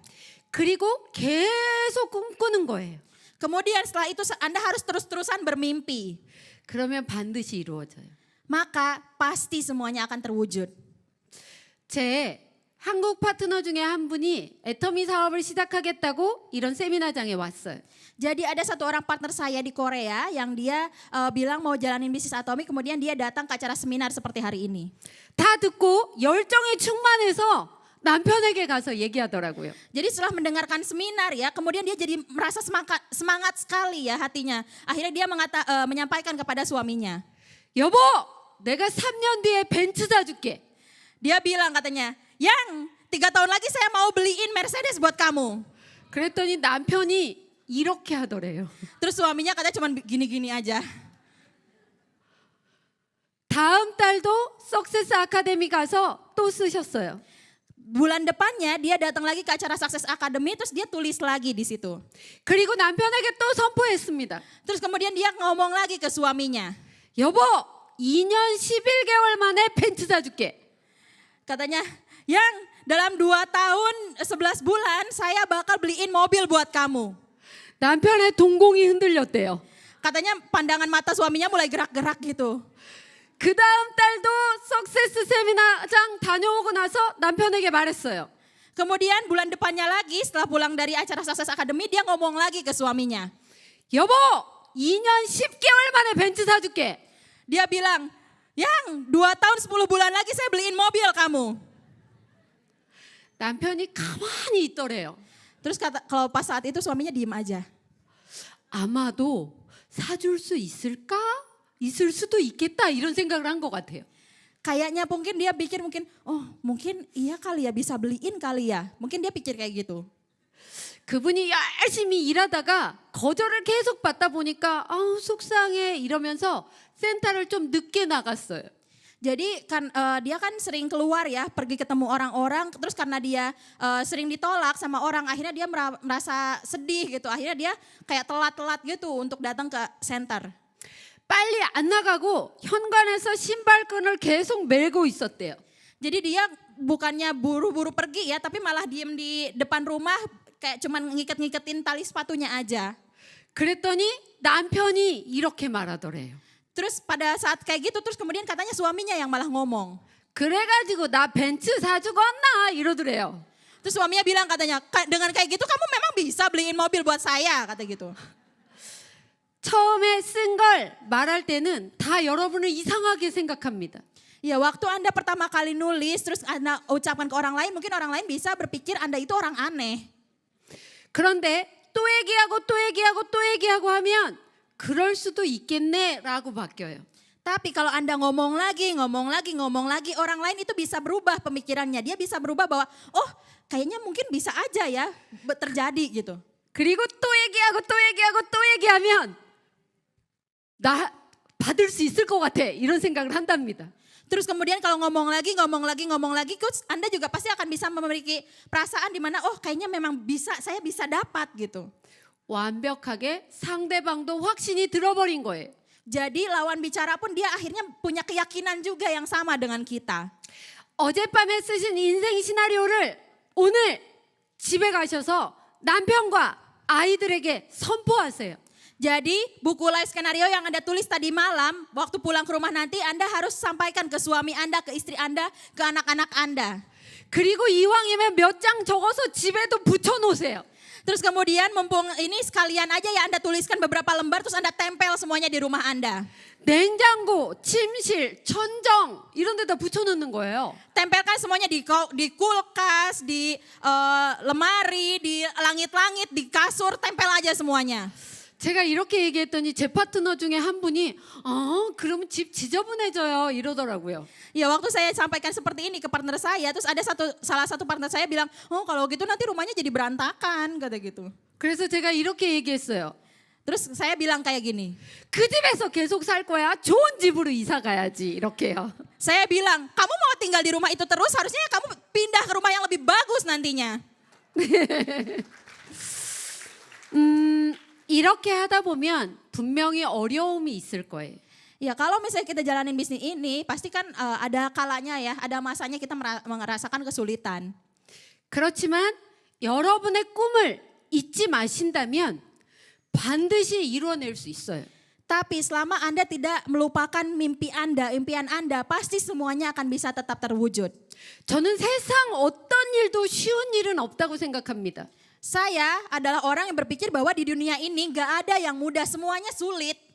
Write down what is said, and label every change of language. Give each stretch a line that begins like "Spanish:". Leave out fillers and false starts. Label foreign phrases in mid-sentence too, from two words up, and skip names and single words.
Korean: 그리고 계속 꿈꾸는 거예요.
Indonesian: Kemudian setelah itu Anda harus terus-terusan bermimpi.
Korean: 그러면 반드시 이루어져요.
Indonesian: Maka pasti semuanya akan terwujud.
Korean: 제 한국 파트너 중에 한 분이 애터미 사업을 시작하겠다고 이런 세미나장에 왔어요.
Indonesian: Jadi ada satu orang partner saya di Korea yang dia bilang mau jalanin bisnis atomik, kemudian dia datang ke acara seminar seperti hari ini.
Korean: 다 듣고 열정에 충만해서 남편에게 가서 얘기하더라고요.
Indonesian: Jadi setelah mendengarkan seminar ya, kemudian dia jadi merasa semangat sekali ya hatinya. Akhirnya dia menyampaikan kepada suaminya.
Korean: 여보, 내가 3년 뒤에 벤츠 사줄게.
Indonesian: Dia bilang katanya, yang 3 tahun lagi saya mau beliin Mercedes buat kamu.
Korean: 그랬더니 남편이 이렇게 하더래요.
Indonesian: Terus suaminya katanya cuma gini-gini aja.
Korean: 다음 달도 석세스 아카데미 가서 또 쓰셨어요.
Indonesian: Bulan depannya dia datang lagi ke acara Success Academy, terus dia tulis lagi di situ.
Korean: 그리고 남편에게 또 선포했습니다.
Indonesian: Terus kemudian dia ngomong lagi ke suaminya.
Korean: 여보, 2년 11개월 만에 벤츠 사줄게.
Indonesian: Katanya, yang dalam 2 tahun 11 bulan saya bakal beliin mobil buat kamu.
Korean: 남편의 동공이 흔들렸대요.
Indonesian: Katanya pandangan mata suaminya mulai gerak-gerak gitu.
Korean: 그 다음 달도 석세스 세미나장 다녀오고 나서 남편에게 말했어요.
Indonesian: Kemudian bulan depannya lagi setelah pulang dari acara Success Academy dia ngomong lagi ke suaminya.
Korean: 여보, 2년 10개월 만에 벤츠 사줄게.
Indonesian: Dia bilang, yang 2 tahun 10 bulan lagi saya beliin mobil kamu.
Korean: 남편이 가만히 있더래요.
Indonesian: Terus kalau pas saat itu suaminya diem aja.
Korean: 아마도 사줄 수 있을까? 있을 수도 있겠다 이런 생각을 한 것 같아요.
Indonesian: Kayaknya mungkin dia pikir mungkin iya kali ya bisa beliin kali ya. Mungkin dia pikir kayak gitu.
Korean: 그분이 열심히 일하다가 거절을 계속 받다 보니까 아우 속상해 이러면서 센터를 좀 늦게 나갔어요.
Indonesian: Jadi kan dia kan sering keluar ya, pergi ketemu orang-orang, terus karena dia sering ditolak sama orang, akhirnya dia merasa sedih gitu. Akhirnya dia kayak telat-telat gitu untuk datang ke center.
Korean: 빨리 안 나가고 현관에서 신발끈을 계속 메고 있었대요.
Indonesian: Jadi dia bukannya buru-buru pergi ya, tapi malah diem di depan rumah kayak cuman ngiket-ngiketin tali sepatunya aja.
Korean: 그랬더니 남편이 이렇게 말하더래요.
Indonesian: Terus pada saat kayak gitu, terus kemudian katanya suaminya yang malah ngomong.
Korean: 그래가지고 나 벤츠 사주겠나 이러더래요.
Indonesian: Terus suaminya bilang katanya, dengan kayak gitu kamu memang bisa beliin mobil buat saya, kata gitu.
Korean: 처음에 쓴 걸 말할 때는 다 여러분을 이상하게 생각합니다.
Indonesian: Ya waktu Anda pertama kali nulis, terus Anda ucapkan ke orang lain, mungkin orang lain bisa berpikir Anda itu orang aneh.
Korean: 그런데 또 얘기하고 또 얘기하고 또 얘기하고 하면 그럴 수도 있겠네라고 바뀌어요.
Indonesian: Tapi kalau Anda ngomong lagi, orang lain itu bisa berubah pemikirannya. Dia bisa berubah bahwa, oh kayaknya mungkin bisa aja ya terjadi gitu.
Korean: 그리고 또 얘기하고 또 얘기하고 또 얘기하면 나 받을 수 있을 것 같아 이런 생각을 한답니다.
Indonesian: Terus kemudian kalau ngomong lagi, coach, Anda juga pasti akan bisa memiliki perasaan di mana, oh kayaknya memang bisa, saya bisa dapat gitu.
Korean: 완벽하게 상대방도 확신이 들어버린 거예요.
Indonesian: Jadi lawan bicara pun dia akhirnya punya keyakinan juga yang sama dengan kita.
Korean: 어젯밤에 쓰신 인생 시나리오를 오늘 집에 가셔서 남편과 아이들에게 선포하세요.
Indonesian: Jadi buku live skenario yang Anda tulis tadi malam, waktu pulang ke rumah nanti Anda harus sampaikan ke suami Anda, ke istri Anda, ke anak-anak Anda.
Korean: 그리고 이왕이면 몇 장 적어서 집에도 붙여놓으세요.
Indonesian: Terus kemudian mumpung ini sekalian aja ya Anda tuliskan beberapa lembar terus Anda tempel semuanya di rumah Anda.
Korean: 냉장고, 침실, 천정 이런 데다 붙여놓는 거예요.
Indonesian: Tempelkan semuanya di kulkas, di lemari, di langit-langit, di kasur, tempel aja semuanya.
Korean: 제가 이렇게 얘기했더니 제 파트너 중에 한 분이 그러면 집 지저분해져요 이러더라고요.
Indonesian: Ya waktu saya sampaikan seperti ini ke partner saya, terus ada salah satu partner saya bilang, oh kalau gitu nanti rumahnya jadi berantakan, kata gitu.
Korean: 그래서 제가 이렇게 얘기했어요.
Indonesian: Terus saya bilang kayak gini,
Korean: 그 집에서 계속 살 거야? 좋은 집으로 이사 가야지 이렇게요.
Indonesian: saya bilang, kamu mau tinggal di rumah itu terus, harusnya kamu pindah ke rumah yang lebih bagus nantinya.
Korean: 이렇게 하다 보면 분명히 어려움이 있을 거예요.
Indonesian: Ya kalau misalnya kita jalanin bisnis ini, pasti kan ada kalanya ya, ada masanya kita merasakan kesulitan.
Korean: 그렇지만 여러분의 꿈을 잊지 마신다면 반드시 이루어낼 수 있어요.
Indonesian: Tapi selama Anda tidak melupakan mimpi Anda, impian Anda, pasti semuanya akan bisa tetap terwujud.
Korean: 저는 세상 어떤 일도 쉬운 일은 없다고 생각합니다.
Indonesian: Saya adalah orang yang berpikir bahwa di dunia ini gak ada yang mudah, semuanya sulit.